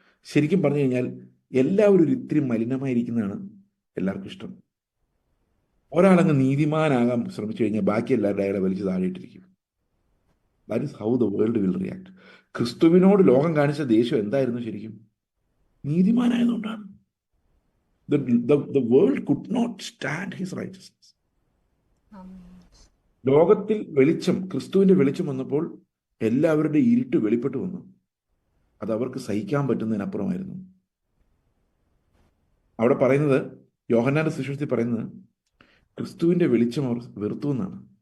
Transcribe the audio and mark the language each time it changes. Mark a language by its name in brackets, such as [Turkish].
[Malayalam] ശരിക്കും പറഞ്ഞു കഴിഞ്ഞാൽ എല്ലാവരും ഒരു ഇത്തിരി മലിനമായിരിക്കുന്നതാണ് എല്ലാവർക്കും ഇഷ്ടം. ഒരാളങ്ങ് നീതിമാനാകാൻ ശ്രമിച്ചു കഴിഞ്ഞാൽ ബാക്കി എല്ലാവരുടെ അയാളെ വലിച്ചു താഴെയിട്ടിരിക്കും. [English] That is how the world will react. [Malayalam] ക്രിസ്തുവിനോട് ലോകം കാണിച്ച ദേഷ്യം എന്തായിരുന്നു? ശരിക്കും നീതിമാനായതുകൊണ്ടാണ്. [English] The world could not stand his righteousness. [Malayalam] ലോകത്തിൽ വെളിച്ചം, ക്രിസ്തുവിന്റെ വെളിച്ചം വന്നപ്പോൾ എല്ലാവരുടെ ഇരുട്ട് വെളിപ്പെട്ടു വന്നു. അത് അവർക്ക് സഹിക്കാൻ പറ്റുന്നതിനപ്പുറമായിരുന്നു. അവിടെ പറയുന്നത്, യോഹന്നാന്റെ സുവിശേഷത്തിൽ പറയുന്നത്, ക്രിസ്തുവിന്റെ വെളിച്ചം അവർ വെറുത്തു എന്നാണ്.